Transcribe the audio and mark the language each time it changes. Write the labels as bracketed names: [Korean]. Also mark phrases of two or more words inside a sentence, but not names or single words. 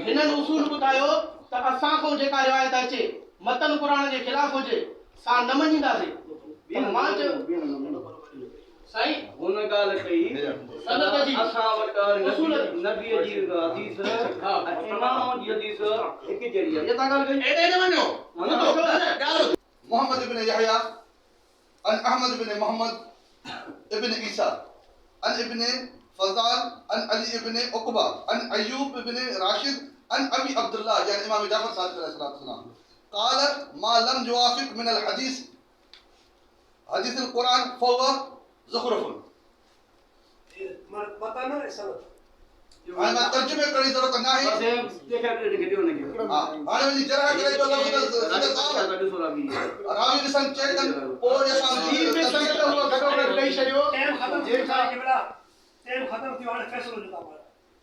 [Sindhi] हिननि उसूल ॿुधायो त असां खां जेका रिवायत अचे मतन क़ुर जे ख़िलाफ़ हुजे सां न मञींदासीं मां चयो साईं हुन ॻाल्हि कई सनद जी असां वटि उसूल नबी जी हदीस इमाम जी हदीस हिकु जहिड़ी आहे इहा तव्हां ॻाल्हि कई एॾे न वञो ॻाल्हि मोहम्मद इब्न यहया अन अहमद इब्न मोहम्मद इब्न ईसा अन इब्न फज़ाल अन अली इब्न उक़बा अन अय्यूब इब्न राशिद अन अबी अब्दुल्लाह यानी इमाम जाफर सादिक अलैहिस्सलाम [Arabic] قال ما لم يوافق من الحديث حديث القرآن فهو زخرف [Sindhi] पता न आहे सनद हाणे तर्जुमे करण जी ज़रूरत न आहे हाणे वञी जरा करे जो लफ़्ज़ रावी ॾिसण चेक कनि पोइ असां जी बि संगत उहो गॾो गॾु ॾेई छॾियो टाइम ख़तम थी वियो आहे क़िबला टाइम ख़तम थी वियो हाणे फ़ैसिलो जो कमु आहे